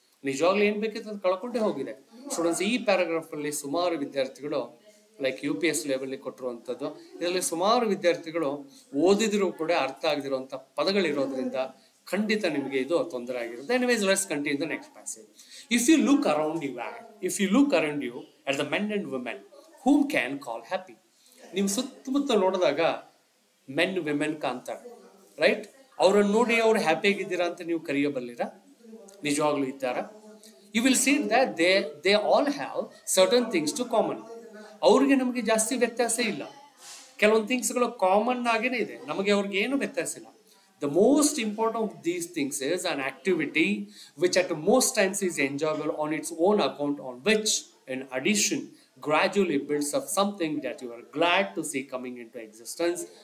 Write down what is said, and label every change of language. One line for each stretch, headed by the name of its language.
Kannada: ನಿಜವಾಗ್ಲೂ ಏನ್ ಬೇಕಿತ್ತು ಅದು ಕಳ್ಕೊಂಡೇ ಹೋಗಿದೆ. ಸ್ಟೂಡೆಂಟ್ಸ್, ಈ ಪ್ಯಾರಾಗ್ರಾಫ್ ಅಲ್ಲಿ ಸುಮಾರು ವಿದ್ಯಾರ್ಥಿಗಳು ಲೈಕ್ UPS ಲೆವೆಲ್ ಕೊಟ್ಟಿರುವಂಥದ್ದು, ಇದರಲ್ಲಿ ಸುಮಾರು ವಿದ್ಯಾರ್ಥಿಗಳು ಓದಿದ್ರು ಕೂಡ ಅರ್ಥ ಆಗದಿರುವಂತ ಪದಗಳಿರೋದ್ರಿಂದ ಖಂಡಿತ ನಿಮಗೆ ಇದು ತೊಂದರೆ ಆಗಿರುತ್ತೆ.
English: Anyways, let's continue the next passage. If you look around you at the men and women whom can call happy.
Kannada: ನೀವು ಸುತ್ತಮುತ್ತ ನೋಡಿದಾಗ ಮೆನ್ ವಿಮೆನ್ ಕಾಣ್ತಾರೆ, ರೈಟ್? ಅವ್ರನ್ನ ನೋಡಿ ಅವ್ರು ಹ್ಯಾಪಿ ಆಗಿದ್ದೀರಾ ಅಂತ ನೀವು ಕರೆಯಬಲ್ಲಿರಾ? ನಿಜವಾಗ್ಲೂ ಇದ್ದಾರಾ?
English: You will see that they all have certain things to common.
Kannada: ಅವ್ರಿಗೆ ನಮಗೆ ಜಾಸ್ತಿ ವ್ಯತ್ಯಾಸ ಇಲ್ಲ. ಕೆಲವೊಂದು ಥಿಂಗ್ಸ್ಗಳು ಕಾಮನ್ ಆಗೇನೆ ಇದೆ, ನಮಗೆ ಅವ್ರಿಗೆ ಏನು ವ್ಯತ್ಯಾಸ ಇಲ್ಲ.
English: The most important of these things is an activity which at most times is enjoyable on its own account, on which in addition gradually builds up something that you are glad to see coming into existence.